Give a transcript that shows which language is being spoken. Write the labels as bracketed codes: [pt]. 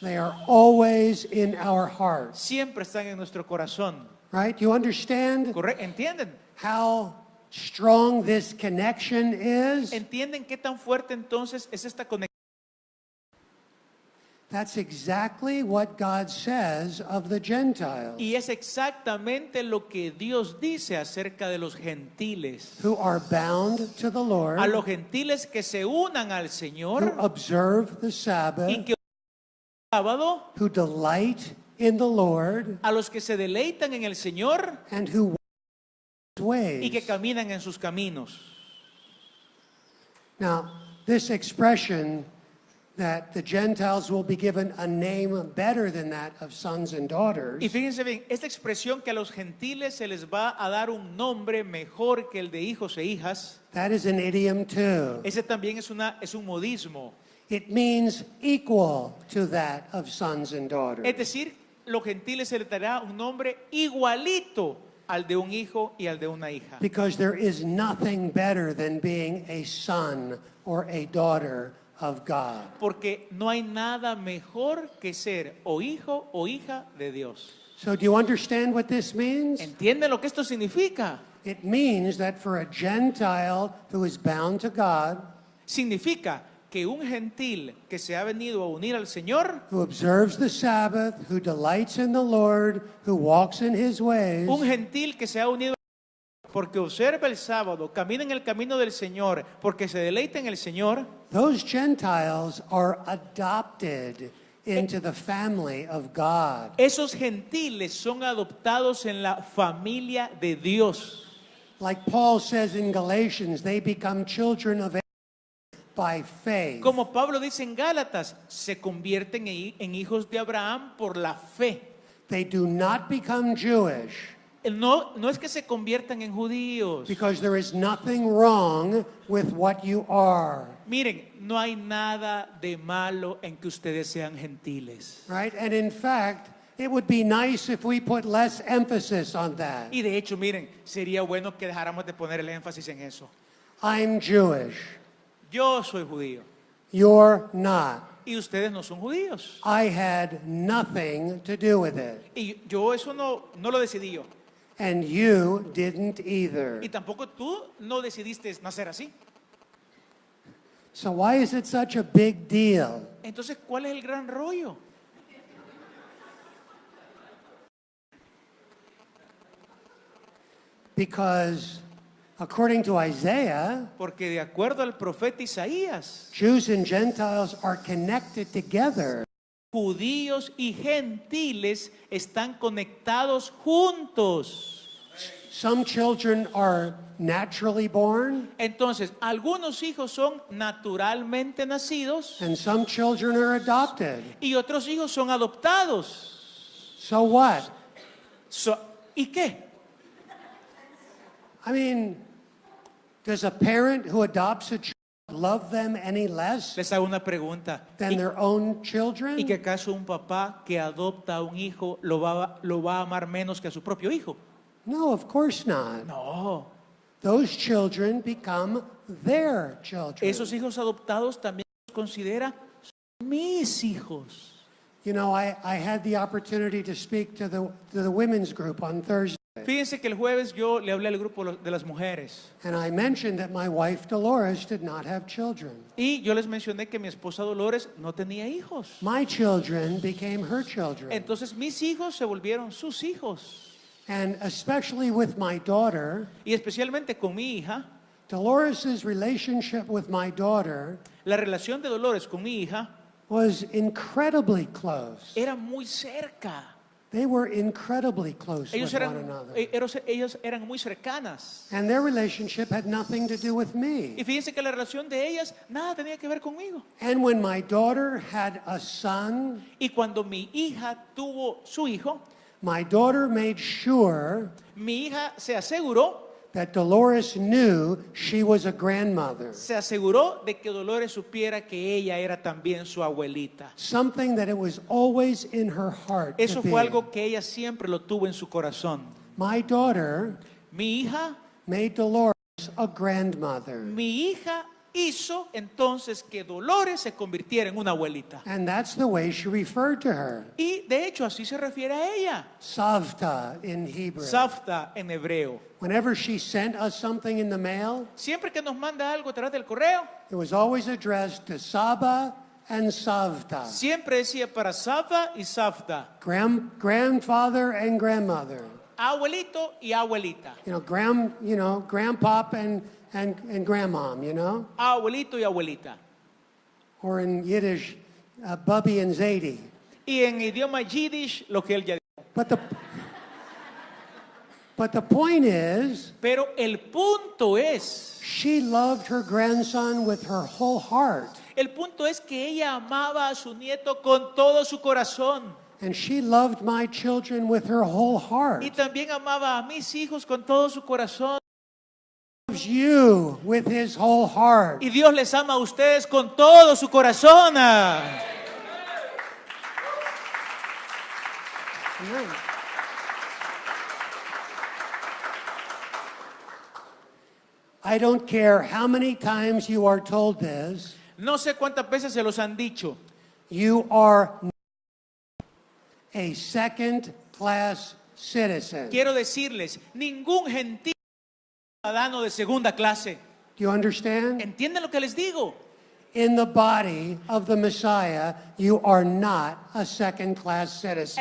[en] They are always in our hearts, [es] Siempre están en nuestro corazón. [en] right? You understand [es] ¿Entienden? [en] how strong this connection is? [es] ¿Entienden qué tan fuerte entonces es esta conexión? [en] That's exactly what God says of the Gentiles [es] Y es exactamente lo que Dios dice acerca de los gentiles. [en] who are bound to the [es] A [en] Lord, [es] los gentiles que se unan al [en] who [es] Señor [en] observe the Sabbath, [es] y que el sábado, [en] who delight in the Lord, [es] a los que se deleitan en el Señor [en] and who walk His [es] y que [en] ways. [es] caminan en sus caminos. [en] Now, this expression that the Gentiles will be given a name better than that of sons and daughters [es] Y fíjense bien, esta expresión que a los gentiles se les va a dar un nombre mejor que el de hijos e hijas, [en] that is an idiom too. [es] ese también es un modismo. [en] It means equal to that of sons and daughters. [es] Es decir, los gentiles se les dará un nombre igualito al de un hijo y al de una hija. [en] Because there is nothing better than being a son or a daughter of God. [es] Porque no hay nada mejor que ser o hijo o hija de Dios. [en] So do you understand what this means? [es] ¿Entienden lo que esto significa? [en] It means that for a Gentile who is bound to God, [es] Significa que un gentil que se ha venido a unir al Señor, [en] who observes the Sabbath, who delights in the Lord, who walks in His ways, [es] un gentil que se ha unido porque observa el sábado, camina en el camino del Señor, porque se deleita en el Señor, [en] those Gentiles are adopted into the family of God. [es] esos gentiles son adoptados en la familia de Dios. [en] Like Paul says in Galatians, they become children of Abraham by faith. [es] Como Pablo dice en Gálatas, se convierten en hijos de Abraham por la fe. [en] They do not become Jewish [es] No es que se conviertan en judíos. [en] because there is nothing wrong with what you are, [es] Miren, no hay nada de malo en que ustedes sean gentiles. [en] right? And in fact, it would be nice if we put less emphasis on that. [es] Y de hecho, miren, sería bueno que dejáramos de poner el énfasis en eso. [en] I'm Jewish. [es] Yo soy judío [en] You're not. [es] y ustedes no son judíos. [en] I had nothing to do with it. [es] Y yo eso no lo decidí yo. [en] And you didn't either. [es] Y tampoco tú no decidiste nacer así. [en] So why is it such a big deal? [es] Entonces, ¿cuál es el gran rollo? [en] Because according to Isaiah, [es] Porque de acuerdo al profeta Isaías, [en] Jews and Gentiles are connected together. [es] judíos y gentiles están conectados juntos. [en] some children are naturally born, [es] Entonces, algunos hijos son naturalmente nacidos [en] and some children are adopted. [es] y otros hijos son adoptados. [en] So what? [es] ¿Y qué? [en] I mean, does a parent who adopts a child love them any less [es] Les hago una pregunta. [en] than their own children? [es] ¿Y que acaso un papá que adopta a un hijo lo va a amar menos que a su propio hijo? [en] No, of course not. [es] No. [en] Those children become their children. [es] Esos hijos adoptados también los considera mis hijos. [en] You know, I had the opportunity to speak to the women's group on Thursday. [es] Fíjense que el jueves yo le hablé al grupo de las mujeres [en] And I mentioned that my wife Dolores did not have children. [es] y yo les mencioné que mi esposa Dolores no tenía hijos. [en] My children became her children. [es] Entonces mis hijos se volvieron sus hijos. [en] And especially with my daughter, [es] Y especialmente con mi hija, [en] Dolores' relationship with my daughter [es] la relación de Dolores con mi hija [en] was incredibly close. [es] era muy cerca. [en] They were incredibly close [es] Ellos [en] with one [es] eran, [en] another. [es] ellos eran muy cercanas. [en] And their relationship had nothing to do with me. [es] Y fíjense que la relación de ellas nada tenía que ver conmigo. [en] And when my daughter had a son, [es] Y cuando mi hija tuvo su hijo, [en] my daughter made sure [es] mi hija se aseguró [en] that Dolores knew she was a grandmother. [es] de que Dolores supiera que ella era también su abuelita. [en] Something that it was always in her heart to [es] Eso [en] be. [es] fue algo que ella siempre lo tuvo en su corazón. [en] My daughter [es] Mi hija [en] made Dolores a grandmother. [es] Mi hija hizo entonces que Dolores se convirtiera en una abuelita. [en] And that's the way she referred to her. [es] Y de hecho así se refiere a ella. [en] Savta in Hebrew. [es] Safta en hebreo. [en] Whenever she sent us something in the mail, [es] Siempre que nos manda algo a través del correo, [en] it was always addressed to Saba and Savta. [es] siempre decía para Safta y Safta. [en] Grandfather and grandmother. [es] Abuelito y abuelita. [en] Grandpop and grandmom, [es] Abuelito y abuelita. [en] or in Yiddish, Bubby and Zadie. [es] Y en idioma yiddish lo que él ya dijo. [en] But the point is, [es] Pero el punto es, [en] she loved her grandson with her whole heart. [es] el punto es que ella amaba a su nieto con todo su corazón. [en] And she loved my children with her whole heart. [es] Y también amaba a mis hijos con todo su corazón. [en] Loves you with his whole heart. [es] Y Dios les ama a ustedes con todo su corazón. [en] Amen. I don't care how many times you are told this. [es] No sé cuántas veces se los han dicho. [en] You are a second-class citizen. [es] Quiero decirles, ningún gentil ciudadano de segunda clase. [en] Do you understand? [es] ¿Entienden lo que les digo? [en] In the body of the Messiah, you are not a second-class citizen.